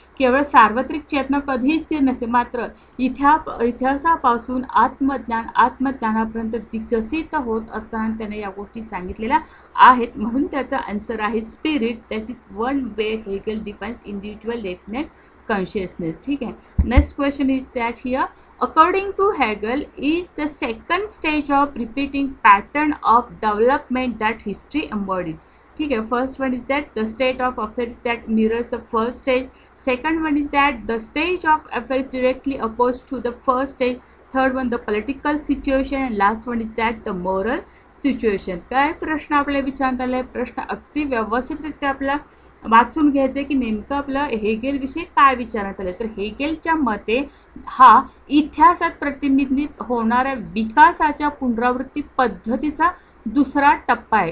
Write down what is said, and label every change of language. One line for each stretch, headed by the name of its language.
Marathi: केवळ सार्वत्रिक चेतना कधीही स्थिर नसते, मात्र इतिहासापासून आत्मज्ञानापर्यंत विकसित होत असताना त्याने या गोष्टी सांगितलेल्या आहेत. म्हणून त्याचा आन्सर आहे
English: Spirit, that is one way Hegel defines individual definite consciousness.
Marathi: ठीक आहे.
English: Next question is that here according to Hegel is the second stage of repeating pattern of development that history embodies.
Hindi: ठीक है.
English: First one is that the state of affairs that mirrors the first stage. Second one is that the stage of affairs directly opposed to the first stage. Third one the political situation and last one is that the moral situation.
Marathi: काय प्रश्न आपल्याला विचारण्यात आले, प्रश्न अगदी व्यवस्थितरित्या आपल्याला वाचून घ्यायचे की नेमकं आपलं हेगेल विषयी काय विचारण्यात आले. तर हेगेलच्या मते हा इतिहासात प्रतिबिंबित होणाऱ्या विकासाच्या पुनरावृत्ती पद्धतीचा दुसरा टप्पा आहे.